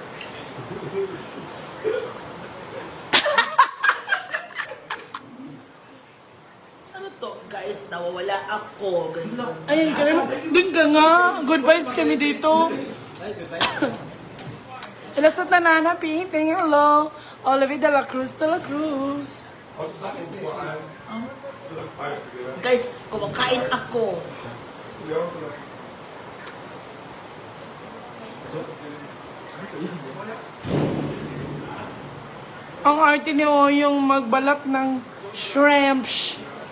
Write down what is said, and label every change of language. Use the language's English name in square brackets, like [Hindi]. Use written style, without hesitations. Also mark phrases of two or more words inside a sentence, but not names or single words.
[Filipino] Ano to, guys? Nawawala ako. Ganun. Ay, dun ka nga. [English] Good vibes [Filipino] kami dito. [Cebuano] Hello sa tanan, [English] happy eating. Hello. Olivia de la Cruz de la Cruz. [Filipino] Guys, kumakain ako. Ang arte ni Oyong magbalat ng shrimps.